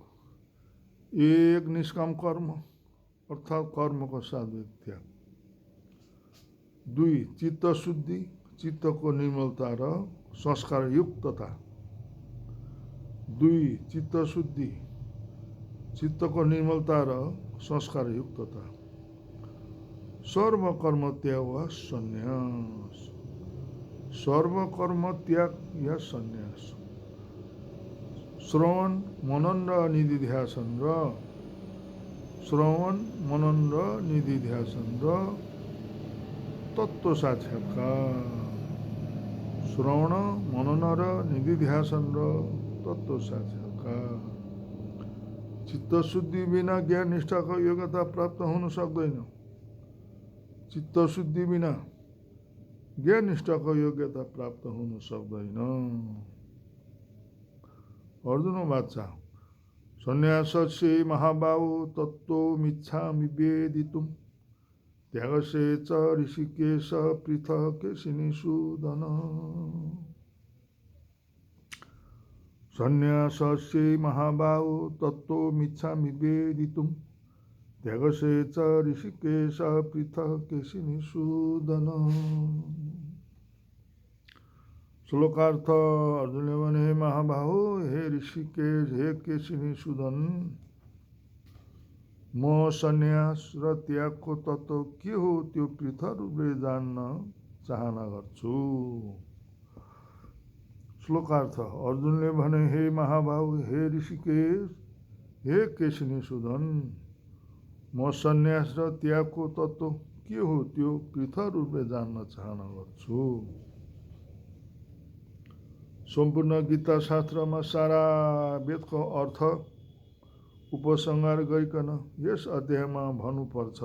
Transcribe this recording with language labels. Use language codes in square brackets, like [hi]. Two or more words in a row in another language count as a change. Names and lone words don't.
[ne] एक निष्काम कर्म अर्थात् कर्मको सात्विक त्याग। दुई चित्त शुद्धि चित्तको निर्मलता र संस्कार युक्तता। दुई चित्त शुद्धि चित्तको निर्मलता र संस्कार युक्तता। सर्व कर्म त्याग वा सन्यास। सर्व कर्म त्याग या सन्यास श्रवण मनन र निधिध्यासन र श्रवण मनन र निधिध्यासन र तत्त्व साक्षात्कार। श्रवण मनन र निधिध्यासन र तत्त्व साक्षात्कार। चित्तशुद्धि बिना ज्ञान निष्ठाको योग्यता प्राप्त हुन सक्दैन। चित्तशुद्धि बिना ज्ञान निष्ठाको योग्यता प्राप्त हुन सक्दैन। [sa] अर्जुन वाचा सन्यासस्य महाबाहो तत्त्वमिच्छामि वेदितुं त्यागस्य च ऋषिकेश पृथक् केशिनिषूदन। सन्यासस्य महाबाहो तत्त्वमिच्छामि वेदितुं त्यागस्य च ऋषिकेश पृथक् केशिनिषूदन। [ne] श्लोकार्थ अर्जुनले भने, हे महाबाहो, हे ऋषिकेश, हे केशिनिषूदन, म सन्यास र त्यागको तत्त्व के हो त्यो पृथक रूपले जान्न चाहना गर्छु। श्लोकार्थ अर्जुनले भने, हे महाबाहो, हे ऋषिकेश, हे केशिनिषूदन, म सन्यास र त्यागको तत्त्व के हो त्यो पृथक रूपले जान्न चाहना गर्छु। सम्पूर्ण गीता शास्त्रमा सारा वेदको अर्थ उपसंहार गरिकन यस अध्यायमा भन्नुपर्छ।